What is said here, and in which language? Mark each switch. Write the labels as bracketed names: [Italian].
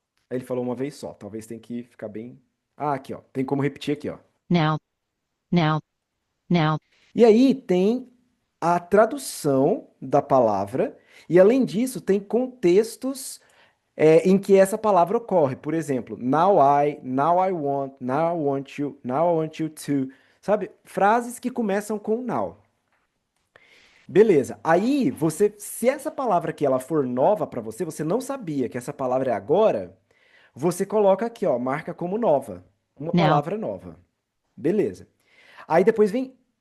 [Portuguese] Aí ele falou uma vez só, talvez tenha que ficar bem... Ah, aqui, ó. Tem como repetir aqui, ó. [English] Now. Now. Now. [Portuguese] E aí tem a tradução da palavra, e além disso, tem contextos em que essa palavra ocorre. Por exemplo, [English] now I want, now I want you, now I want you to. [Portuguese] Sabe? Frases que começam com now. Beleza. Aí, se essa palavra aqui ela for nova para você, você não sabia que essa palavra é agora, você coloca aqui, ó, marca como nova. Uma [English] Now. [Portuguese] palavra nova. Beleza. Aí depois vem